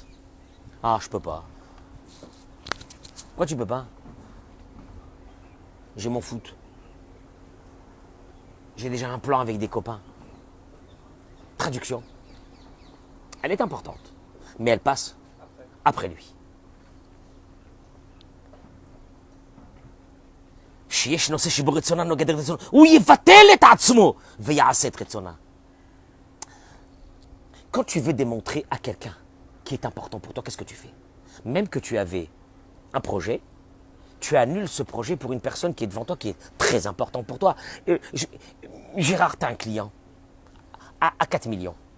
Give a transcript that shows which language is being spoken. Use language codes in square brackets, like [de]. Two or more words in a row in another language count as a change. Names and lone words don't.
[fr] Ah, je peux pas. Pourquoi tu peux pas? J'ai mon foot. J'ai déjà un plan avec des copains. Traduction. Elle est importante, mais elle passe après lui. [he] שיש נושא שבו רצונה נוגד את רצונה, הוא יבטל את עצמו ויעשה את רצונה. [fr] Quand tu veux démontrer à quelqu'un qui est important pour toi, qu'est-ce que tu fais? Même que tu avais un projet, tu annules ce projet pour une personne qui est devant toi, qui est très importante pour toi. Gérard, tu as un client à 4 millions.